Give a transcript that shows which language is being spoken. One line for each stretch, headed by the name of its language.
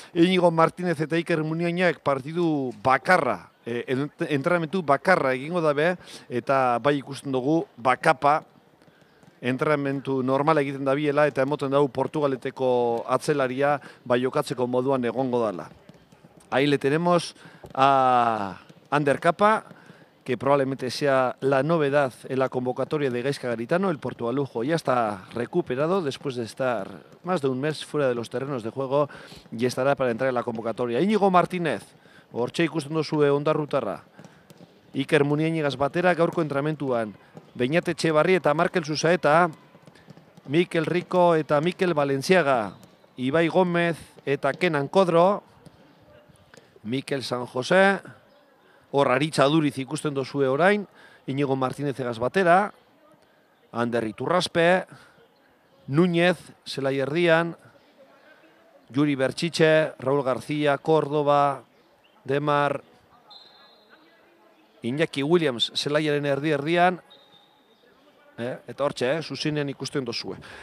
Basque: Íñigo Martínez eta Iker Muniainak partidu bakarra, entrenamentu bakarra egingo dabe, eta bai ikusten dugu bakapa, entrenamentu normala egiten dabiela eta emoten dugu Portugaleteko atzelaria bai jokatzeko moduan egongo dela.
Spanish: Ahí le tenemos a Ander Capa, que probablemente sea la novedad en la convocatoria de Gaizka Garitano. El portugalujo ya está recuperado después de estar más de un mes fuera de los terrenos de juego y estará para entrar en la convocatoria.
Basque: Íñigo Martínez, hortxe ikusten duzue ondarrutarra. Iker Muniainigaz batera gaurko entrenamentuan. Beñat Etxebarri eta Markel Susaeta, Mikel Rico eta Mikel Valenciaga Ibai Gómez eta Kenan Kodro, Mikel San Jose, hor Aritza Duriz ikusten dozue orain, Inigo Martínez egaz batera, Ander Iturraspe, Núñez, zelai erdian, Juri Bertxitxe, Raúl García, Córdoba, Demar, Iñaki Williams, zelaiaren erdian, eta hortxe, zuzinen ikusten dozue.